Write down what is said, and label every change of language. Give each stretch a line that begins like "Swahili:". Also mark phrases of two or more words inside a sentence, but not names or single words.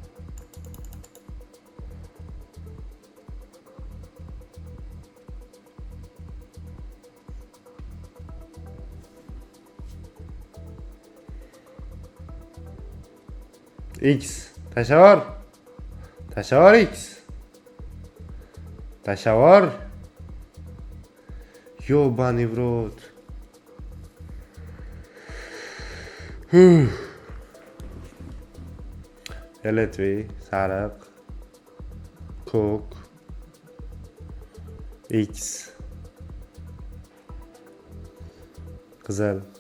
Russian: X. Tashavar X. Tashavar. Ёбаный в рот.
Uzbek: Fioletoviy, sariq, ko'k, X, qizil.